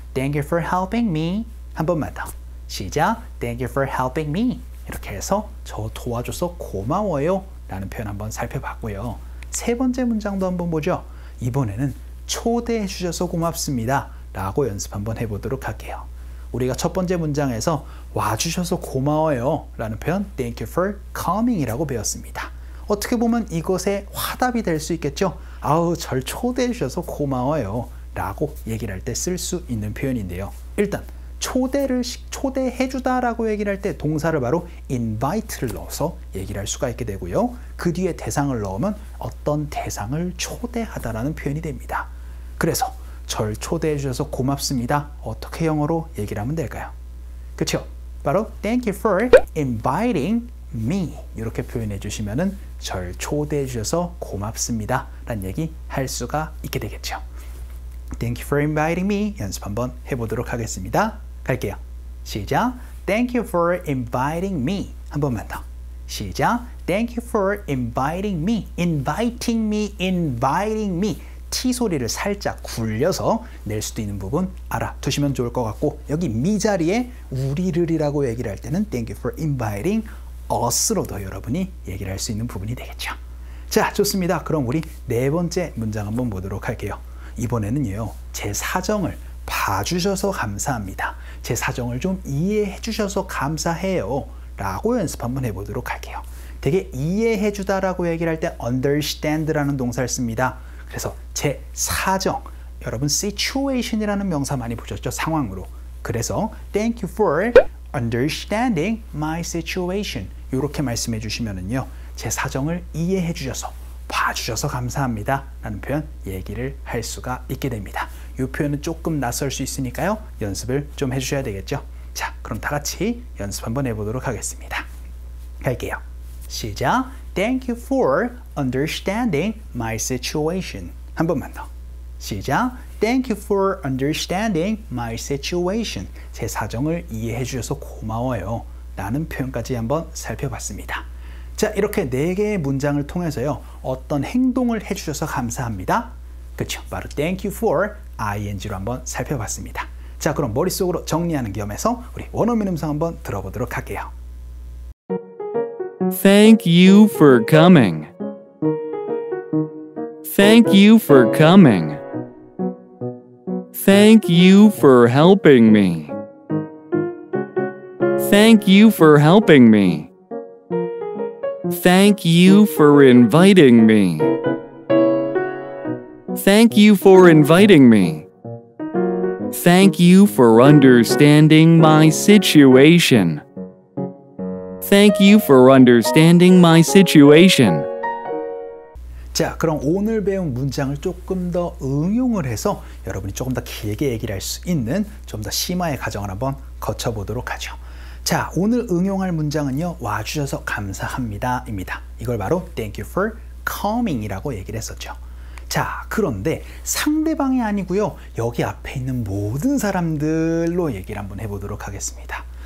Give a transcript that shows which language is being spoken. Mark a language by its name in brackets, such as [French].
[English] Thank you for helping me. [Korean] 한 번만 더. 시작. [English] Thank you for helping me. [Korean] 이렇게 해서 저 도와줘서 고마워요 라는 표현 한번 살펴봤고요. 세 번째 문장도 한번 보죠. 이번에는 초대해 주셔서 고맙습니다 라고 연습 한번 해보도록 할게요. 우리가 첫 번째 문장에서 와주셔서 고마워요 라는 표현 [English] Thank you for coming [Korean] 이라고 배웠습니다. 어떻게 보면 이것의 화답이 될 수 있겠죠. 아우, 절 초대해 주셔서 고마워요 라고 얘기를 할 때 쓸 수 있는 표현인데요. 일단 초대해 주다 라고 얘기를 할 때 동사를 바로 invite를 넣어서 얘기를 할 수가 있게 되고요. 그 뒤에 대상을 넣으면 어떤 대상을 초대하다 라는 표현이 됩니다. 그래서 절 초대해 주셔서 고맙습니다. 어떻게 영어로 얘기를 하면 될까요? 그렇죠? 바로 [English] Thank you for inviting me [Korean] 이렇게 표현해 주시면은 절 초대해 주셔서 고맙습니다 라는 얘기 할 수가 있게 되겠죠. [English] Thank you for inviting me [Korean] 연습 한번 해보도록 하겠습니다. 갈게요. 시작. [English] Thank you for inviting me. [Korean] 한 번만 더. 시작. [English] Thank you for inviting me. Inviting me, inviting me. [Korean] T 소리를 살짝 굴려서 낼 수도 있는 부분 알아두시면 좋을 것 같고, 여기 me 자리에 우리를이라고 얘기를 할 때는 [English] Thank you for inviting us [Korean] 로도 여러분이 얘기를 할 수 있는 부분이 되겠죠. 자, 좋습니다. 그럼 우리 네 번째 문장 한번 보도록 할게요. 이번에는요, 제 사정을 봐주셔서 감사합니다. 제 사정을 좀 이해해 주셔서 감사해요 라고 연습 한번 해보도록 할게요. 되게 이해해 주다라고 얘기를 할 때 understand라는 동사를 씁니다. 그래서 제 사정, 여러분 situation이라는 명사 많이 보셨죠? 상황으로. 그래서 [English] thank you for understanding my situation [Korean] 이렇게 말씀해 주시면은요, 제 사정을 이해해 주셔서 봐주셔서 감사합니다 라는 표현 얘기를 할 수가 있게 됩니다. 이 표현은 조금 낯설 수 있으니까요, 연습을 좀 해주셔야 되겠죠. 자, 그럼 다 같이 연습 한번 해보도록 하겠습니다. 갈게요. 시작. [English] Thank you for understanding my situation. [Korean] 한 번만 더. 시작. [English] Thank you for understanding my situation. [Korean] 제 사정을 이해해 주셔서 고마워요 라는 표현까지 한번 살펴봤습니다. 자, 이렇게 4개의 문장을 통해서요, 어떤 행동을 해주셔서 감사합니다. 그렇죠? 바로 [English] thank you for ing [Korean] 로 한번 살펴봤습니다. 자, 그럼 머릿속으로 정리하는 겸해서 우리 원어민 음성 한번 들어보도록 할게요. [English] Thank you for coming. Thank you for coming. Thank you for helping me. Thank you for helping me. Thank you for inviting me. Thank you for inviting me. Thank you for understanding my situation. Thank you for understanding my situation. [Korean] 자, 그럼 오늘 배운 문장을 조금 더 응용을 해서 여러분이 조금 더 길게 얘기를 할 수 있는 좀 더 심화의 과정을 한번 거쳐보도록 하죠. 자, 오늘 응용할 문장은요, 와주셔서 감사합니다 입니다. 이걸 바로 [English] Thank you for coming [Korean] 이라고 얘기를 했었죠. 자, 그런데 상대방이 아니고요, 여기 앞에 있는 모든 사람들로 얘기를 한번 해보도록 하겠습니다.